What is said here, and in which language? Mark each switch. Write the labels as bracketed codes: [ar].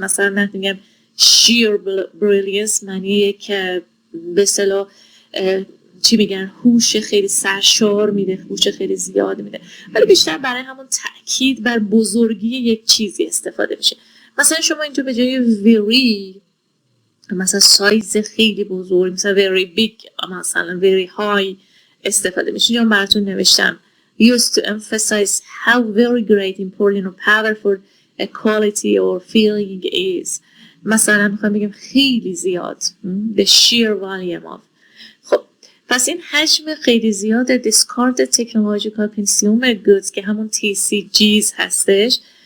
[fa] مثلا من میگم [en] sheer brilliance [fa] معنیه که به اصطلاح چی میگن، هوش خیلی سرشار میده، هوش خیلی زیاد میده، ولی بیشتر برای همون تأکید بر بزرگی یک چیزی استفاده میشه. مثلا شما اینجا به جای very مثلا سایز خیلی بزرگ، مثلا [en] very big، [fa] مثلا [en] very high [fa] استفاده میشه. اینجا براتون نوشتم [en] used to emphasize how very great, important or powerful a quality or feeling is. [fa] مثلا میخوام بگم خیلی زیاد، [en] the sheer volume of. [fa] خب پس این حجم خیلی زیاد [en] discarded technological consumer goods [fa] که همون TCGs هستش.